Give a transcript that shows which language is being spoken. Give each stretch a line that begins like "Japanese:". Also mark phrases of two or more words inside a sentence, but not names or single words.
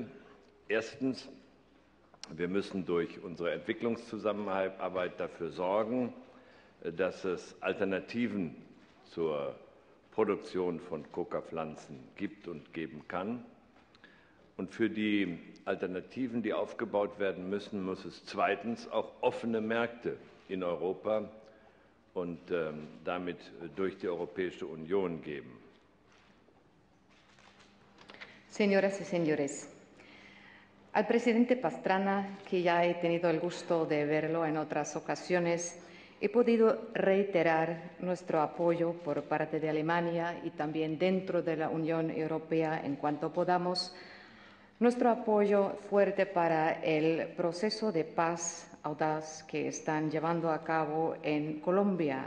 German: Erstens, wir müssen durch unsere Entwicklungszusammenarbeit dafür sorgen, dass es Alternativen zur Produktion von Coca-Pflanzen gibt und geben kann. Und für die Alternativen, die aufgebaut werden müssen, muss es zweitens auch offene Märkte in Europa und damit durch die Europäische Union geben.
Spanish: Señoras y señores, al presidente Pastrana, que ya he tenido el gusto de verlo en otras ocasiones, he podido reiterar nuestro apoyo por parte de Alemania y también dentro de la Unión Europea en cuanto podamos, nuestro apoyo fuerte para el proceso de paz audaz que están llevando a cabo en Colombia.